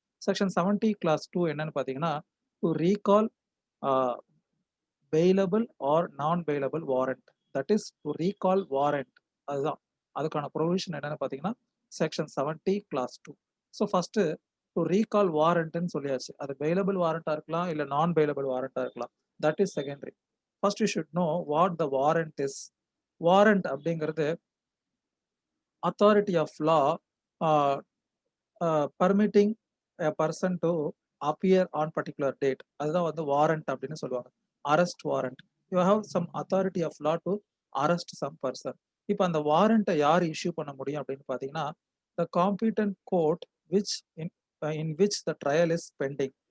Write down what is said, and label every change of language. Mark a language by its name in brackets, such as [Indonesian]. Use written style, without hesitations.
[English] section 70 clause 2 [Tamil] என்னன்னு பார்த்தீங்கன்னா, [English] To recall bailable or non bailable warrant, that is to recall warrant. [Tamil] அதுதான் அதுக்கான ப்ரொவிஷன் என்னன்னு பார்த்தீங்கன்னா section 70 class 2. [English] so first to recall [Tamil] வாரண்ட்னு சொல்லியாச்சு. அது பெயிலபிள் வாரண்டா இருக்கலாம், இல்லை நான் பெயிலபிள் வாரண்டா இருக்கலாம். [English] That is secondary. First you should know what the warrant is. Warrant [Tamil] அப்படிங்கிறது [English] authority of law permitting a person to appear on particular date. [Tamil] அதுதான் வந்து warrant அப்படின்னு சொல்லுவாங்க. [English] Arrest warrant. You have some authority of law to arrest some person. [Tamil] இப்போ அந்த வாரண்ட்டை யார் issue பண்ண முடியும் அப்படின்னு பார்த்தீங்கன்னா, [English] The competent court which in which the trial is pending.